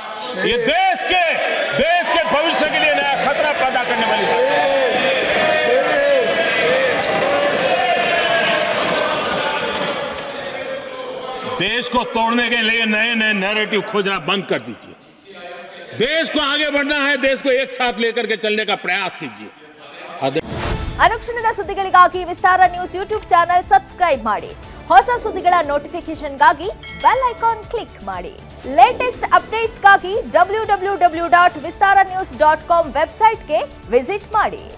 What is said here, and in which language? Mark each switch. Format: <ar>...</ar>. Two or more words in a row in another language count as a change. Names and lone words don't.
<hi>ये देश के भविष्य के लिए नया खतरा पैदा करने वाली बात है। देश को तोड़ने के लिए नए नए नैरेटिव खोजना बंद कर दीजिए। देश को आगे बढ़ना है, देश को एक साथ लेकर के चलने का प्रयास कीजिए।</hi> <kn>ಅನುಕ್ಷಣದ ಸುದ್ದಿಗಳಿಗಾಗಿ ವಿಸ್ತಾರ ನ್ಯೂಸ್</kn> <en>YouTube channel subscribe</en> <kn>ಮಾಡಿ. ಹೊಸ ಸುದ್ದಿಗಳ ನೋಟಿಫಿಕೇಶನ್ಗಾಗಿ</kn> <en>bell icon click</en> <kn>ಮಾಡಿ.</kn> <en>latest updatesಗಾಗಿ</en> <kn>www.vistaranews.com ವೆಬ್ಸೈಟ್ಗೆ ವಿಸಿಟ್ ಮಾಡಿ.</kn>